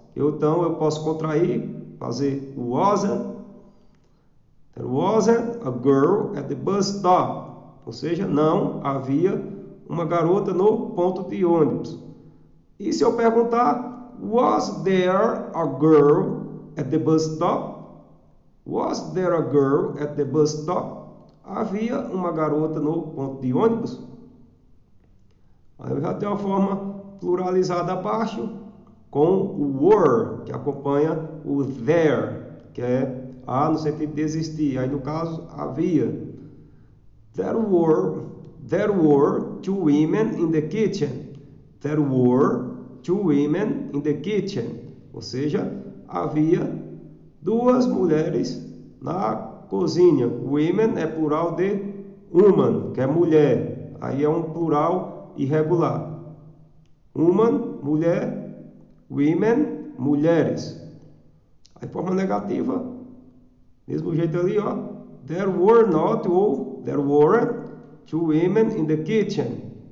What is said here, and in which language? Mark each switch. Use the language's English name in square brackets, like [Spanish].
[Portuguese] Então eu posso contrair, fazer wasn't. [English] There wasn't a girl at the bus stop. [Portuguese] Ou seja, não havia uma garota no ponto de ônibus. E se eu perguntar, [English] was there a girl at the bus stop? Was there a girl at the bus stop? [Portuguese] Havia uma garota no ponto de ônibus? Aí eu já tenho a forma pluralizada abaixo, com o were, que acompanha o there, que é no sentido de existir. Aí no caso, havia. [English] There were two women in the kitchen. There were two women in the kitchen. [Portuguese] Ou seja, havia duas mulheres na cozinha. Women é plural de woman, que é mulher. Aí é um plural irregular. Woman, mulher. Women, mulheres. Aí forma negativa, mesmo jeito ali, ó. [English] There were not, ou there weren't two women in the kitchen.